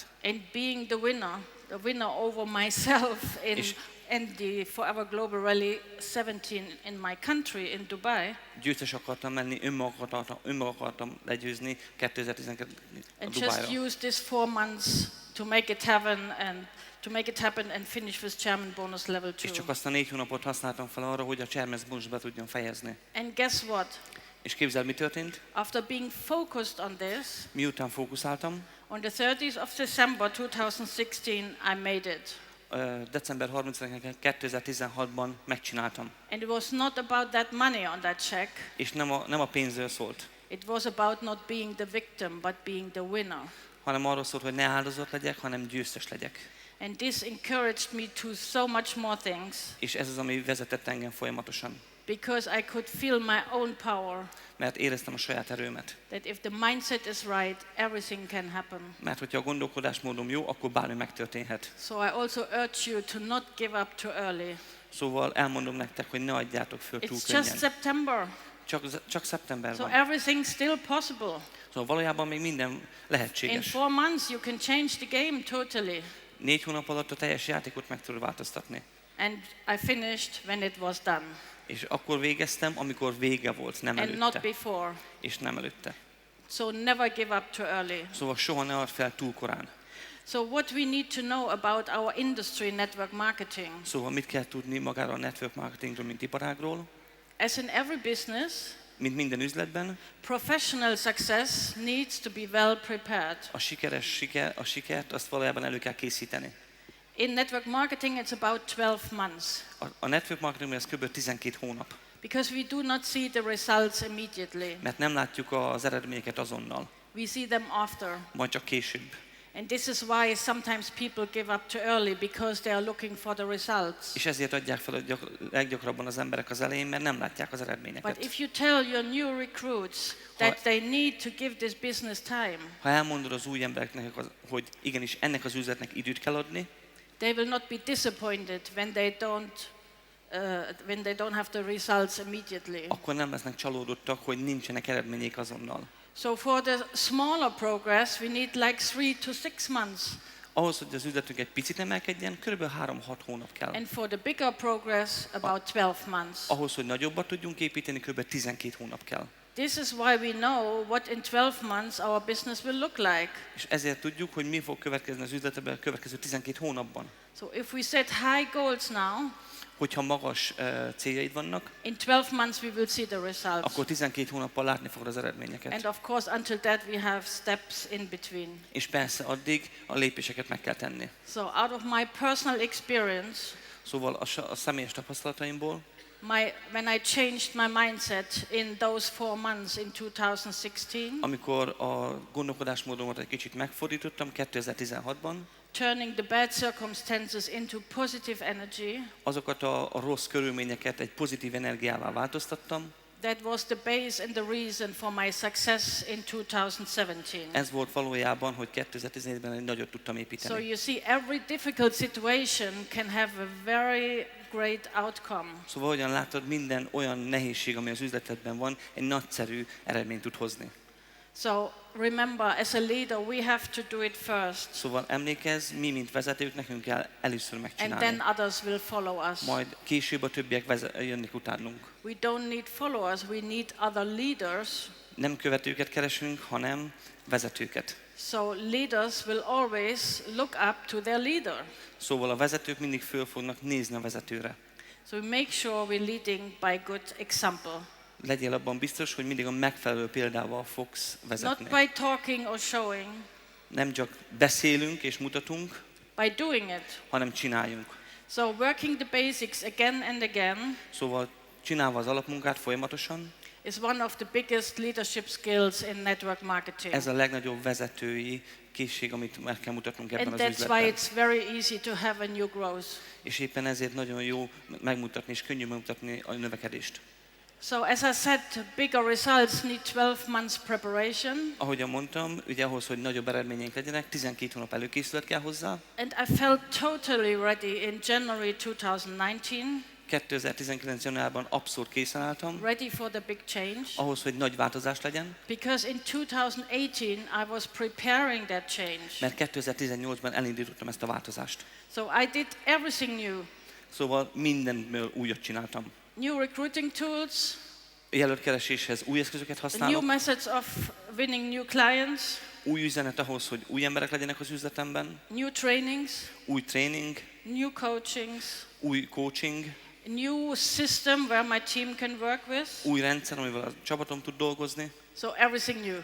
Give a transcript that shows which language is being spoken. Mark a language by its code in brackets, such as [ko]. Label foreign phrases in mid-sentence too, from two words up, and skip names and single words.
[en] And being the winner over myself in the Forever Global Rally 17 in my country, in Dubai. [hu] Győztes akartam lenni, önmaga akartam legyőzni 2012 [en] And [hu] Dubájra. [en] just use this 4 months to make it happen and finish with Chairman bonus level 2. [hu] És csak azt a 4 hónapot használtam fel arra, hogy a [en] Chairman's bonus [hu] be tudjam fejezni. [en] And guess what? [hu] És képzeld, mi történt? [en] After being focused on this, [hu] Miután fókuszáltam, [en] on the 30th of December 2016, I made it. [hu] December 30-án 2016-ban megcsináltam. [en] And it was not about that money on that check. [hu] És nem a pénzről szólt, [en] It was about not being the victim, but being the winner. [hu] hanem arról szólt, hogy ne áldozat legyek, hanem győztes legyek. [en] And this encouraged me to so much more things. [hu] És ez az, ami vezetett engem folyamatosan. [en] Because I could feel my own power. [hu] Mert éreztem a saját erőmet. [en] That if the mindset is right, everything can happen. [hu] Mert hogyha a gondolkodásmódom jó, akkor bármi megtörténhet. [en] So I also urge you to not give up too early. [hu] Szóval elmondom nektek, hogy ne adjátok föl túl [en] It's [hu] könnyen. [en] just September. [hu] Csak szeptember [en] So [hu] van. [en] everything's still possible. [hu] Szóval valójában még minden [en] In [hu] lehetséges. [en] 4 months you can change the game totally. [hu] 4 hónap alatt a teljes játékot meg tudod változtatni. [en] And I finished when it was done. [hu] És akkor végeztem, amikor vége volt, nem [en] And not [hu] előtte. [en] before. [hu] És nem előtte. [en] So never give up too early. [hu] Szóval soha ne add fel túl korán. [en] So what we need to know about our industry network marketing. [hu] Szóval mit kell tudni magáról a [en] network marketingről, [hu] mint iparágról? [en] As in every business, [hu] Mint minden üzletben, [en] professional success needs to be well prepared. [hu] a sikert azt valójában elő kell készíteni. [en] In network marketing it's about 12 months. [hu] A [en] network marketingben [hu] ez kb. 12 hónap. [en] Because we do not see the results immediately. [hu] Mert nem látjuk az eredményeket azonnal, [en] We see them after. [hu] majd csak később. [en] And this is why sometimes people give up too early because they are looking for the results. [hu] És ezért adják fel leggyakrabban az emberek az elején, mert nem látják az [en] But [hu] eredményeket. [en] if you tell your new recruits that they need to give this business time, [hu] Ha elmondod az új embereknek, hogy igenis ennek az üzletnek időt kell adni, [en] they will not be disappointed when they don't have the results immediately. [hu] akkor nem lesznek csalódottak, hogy nincsenek eredmények azonnal. [en] So for the smaller progress, we need like 3 to 6 months. [hu] Ahhoz, hogy az üzletünk egy picit emelkedjen, kb. 3-6 hónap kell. [en] And for the bigger progress, about 12 months. [hu] Ahhoz, hogy nagyobbat tudjunk építeni, kb. 12 hónap kell. [en] This is why we know what in 12 months our business will look like. [hu] És ezért tudjuk, hogy mi fog következni az üzletben a következő 12 hónapban. [en] So if we set high goals now, [hu] Hogyha magas céljaid vannak, [en] in 12 months we will see the results. [hu] akkor 12 hónappal látni fogod az eredményeket. [en] And of course until that we have steps in between. [hu] És persze addig a lépéseket meg kell tenni. [en] So out of my personal experience, [hu] Szóval a személyes tapasztalataimból, [en] when I changed my mindset in those 4 months in 2016, [hu] amikor a gondolkodásmódomat egy kicsit megfordítottam 2016-ban, [en] turning the bad circumstances into positive energy, [hu] azokat a rossz körülményeket egy pozitív energiává változtattam. [en] that was the base and the reason for my success in 2017. [hu] Ez volt valójában, hogy 2017-ben egy nagyot tudtam [en] So [hu] építeni. [en] you see, every difficult situation can have a very great outcome. [hu] Szóval hogyan látod, minden olyan nehézség, ami az üzletedben van, egy nagyszerű eredményt tud hozni. [en] So remember, as a leader, we have to do it first, [hu] Szóval emlékezz, mi, mint vezetők, nekünk kell először [en] and [hu] megcsinálni. [en] then others will follow us. [hu] Majd később a többiek jönnek utánunk. [en] We don't need followers, we need other leaders. [hu] Nem követőket keresünk, hanem vezetőket. [en] So leaders will always look up to their leader. [hu] Szóval a vezetők mindig föl fognak nézni a vezetőre. [en] So we make sure we're leading by good example. [hu] Legyél abban biztos, hogy mindig a megfelelő példával fogsz [en] Not [hu] vezetni. [en] by talking or showing, [hu] Nem csak beszélünk és mutatunk, [en] by doing it. [hu] hanem csináljunk. [en] So working the basics again and again, [hu] Szóval csinálva az alapmunkát folyamatosan, [en] is one of the biggest leadership skills in network marketing. [hu] ez a legnagyobb vezetői készség, amit meg kell mutatnunk ebben [en] And [hu] az [en] that's why [hu] üzletben. [en] it's very easy to have a new growth. [hu] És éppen ezért nagyon jó megmutatni, és könnyű megmutatni a növekedést. [en] So as I said, bigger results need 12 months preparation. [hu] Ahogyan mondtam, ugye ahhoz, hogy nagyobb eredményeink legyenek, 12 hónap előkészület kell hozzá. [en] And I felt totally ready in January 2019, [hu] 2019. januárban abszolút készen álltam, [en] ready for the big change. [hu] ahhoz, hogy nagy változás legyen, [en] Because in 2018 I was preparing that change. [hu] mert 2018-ban elindítottam ezt a változást. [en] So I did everything new. [hu] Szóval mindenből újat csináltam. [en] New recruiting tools, [hu] Jelöltkereséshez új eszközöket [en] new [hu] használok, [en] methods of winning new clients, [hu] új üzenet ahhoz, hogy új emberek legyenek az üzletemben, [en] new trainings, [hu] új tréning, [en] new coachings, [hu] új coaching, [en] a new system where my team can work with. [hu] új rendszer, amivel a csapatom tud dolgozni. [en] So everything new.